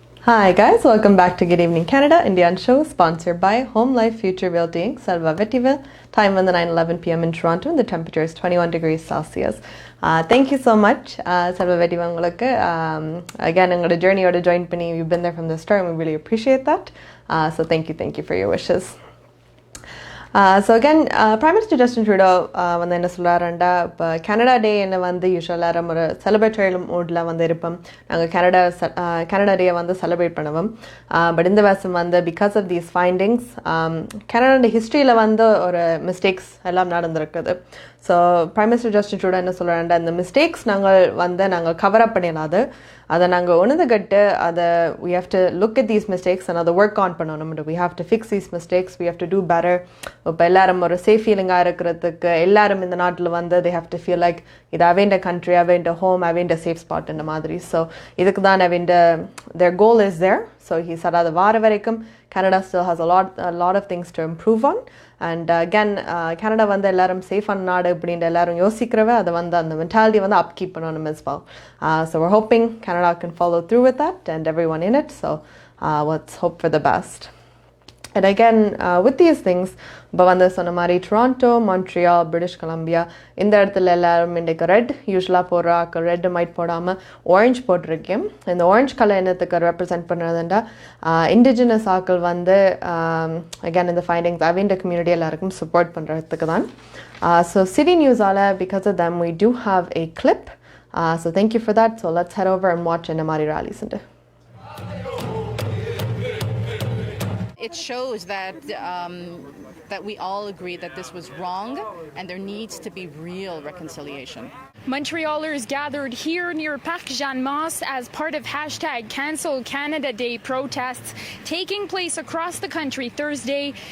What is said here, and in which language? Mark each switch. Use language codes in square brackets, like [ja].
[en] Hi guys, welcome back to Good Evening Canada, Indian show sponsored by Home Life Future Realty Inc. Salva Vettiville. Time on the 9:11 p.m. in Toronto and the temperature is 21 degrees Celsius. Thank you so much, Salva Vettiville. Again, I'm going to journey or to join Penny. You've been there from the start and we really appreciate that. So thank you for your wishes. [ta] So again, Prime Minister Justin Trudeau வந்து என்ன சொல்கிறாருண்டா, இப்போ Canada டே என்ன வந்து யூஸ்வலாக ஒரு celebratory மூடில் வந்து இருப்போம். நாங்கள் கனடா டே வந்து செலிப்ரேட் பண்ணுவோம். பட் இந்த வருஷம் வந்து because of these findings Canada ஹிஸ்ட்ரியில் வந்து ஒரு மிஸ்டேக்ஸ் எல்லாம் நடந்திருக்குது. So prime minister Justin Trudeau என்ன சொல்கிறாருண்டா, இந்த மிஸ்டேக்ஸ் நாங்கள் கவர் அப் பண்ணிடாது, அதை நாங்கள் உணர்ந்துக்கிட்டு அதை [en] we have to look at these mistakes and [ta] அதை ஒர்க் ஆன் பண்ணணும். [en] we have to fix these mistakes, we have to do better. [ta] இப்போ எல்லாரும் ஒரு சேஃப் ஃபீலிங்காக இருக்கிறதுக்கு எல்லாரும் இந்த நாட்டில் வந்து [en] they have to feel like [ta] இது அவேண்ட கண்ட்ரி, அவேண்ட ஹோம், அவேண்ட சேஃப் ஸ்பாட் இந்த மாதிரி. ஸோ இதுக்கு தான் [en] their goal is there. So he said [ta] அது வார வரைக்கும் [en] Canada still has a lot of things to improve on. [ta] And again, Canada வந்து எல்லாரும் சேஃபான நாடு அப்படின்ற எல்லாரும் யோசிக்கிறவ அதை வந்து அந்த மென்டாலிட்டி வந்து upkeep பண்ணணும் [en] as well. So we're hoping Canada can follow through with that and everyone in it. So let's hope for the best. [ta] And again, with these things, இப்போ வந்து சொன்ன மாதிரி டொராண்டோ, மான்ட்ரியால், பிரிட்டிஷ் கொலம்பியா இந்த இடத்துல எல்லாரும் இன்றைக்கு red யூஸ்வலாக போடுறாக்க red might போடாமல் ஆரஞ்ச் போட்டிருக்கேன். இந்த ஆரஞ்ச் கலர் என்னத்துக்கு ரெப்ரசென்ட் பண்ணுறதுண்டா இண்டிஜினஸ் ஆக்கள் வந்து அகேன் இந்த ஃபைண்டிங்ஸ் அவேண்ட கம்யூனிட்டி எல்லாருக்கும் சப்போர்ட் பண்ணுறதுக்கு தான். So city நியூஸால் because of them [en] we do have a clip. So thank you for that. So let's head over and watch [ta] என்ன மாதிரி [en] rallies into. It shows that that we all agree that this was wrong and there needs to be real reconciliation. Montrealers gathered here near Parc Jeanne-Mance as part of #Cancel Canada Day protests taking place across the country Thursday.